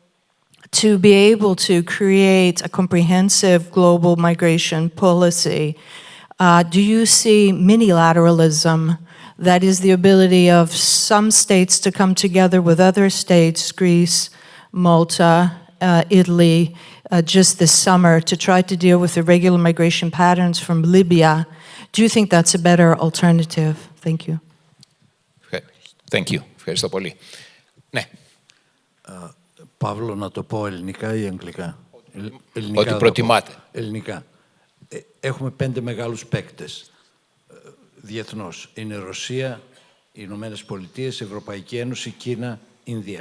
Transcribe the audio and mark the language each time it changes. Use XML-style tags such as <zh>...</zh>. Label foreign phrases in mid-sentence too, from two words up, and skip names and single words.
<en>to create a comprehensive global migration policy, do you see minilateralism, that is the ability of some states to come together with other states, Greece, Malta, Italy, just this summer to try to deal with irregular migration patterns from Libya? Do you think that's a better alternative? Thank you. Thank you.</en> <el>Ευχαριστώ πολύ. Ναι. Παύλο, να το πω ελληνικά ή αγγλικά? Ό,τι προτιμάτε. Ελληνικά. Έχουμε 5 μεγάλους παίκτες διεθνώς. Είναι Ρωσία, οι Ηνωμένες Πολιτείες, Ευρωπαϊκή Ένωση, Κίνα, Ινδία.</el>